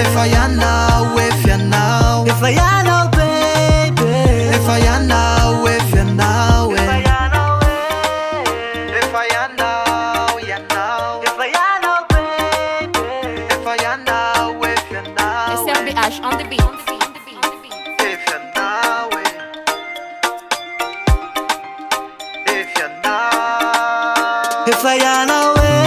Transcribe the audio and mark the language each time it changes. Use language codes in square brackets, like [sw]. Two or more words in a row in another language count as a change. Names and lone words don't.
[mg] Efa ianao, EF'Ianao. Efa ianao baby. Efa ianao, EF'Ianao e. Efa ianao, ianao. Efa ianao baby. Efa ianao, EF'Ianao. [en] SRBH on the beat. [mg] EF'Ianao e. EF'Ianao. Efa ianao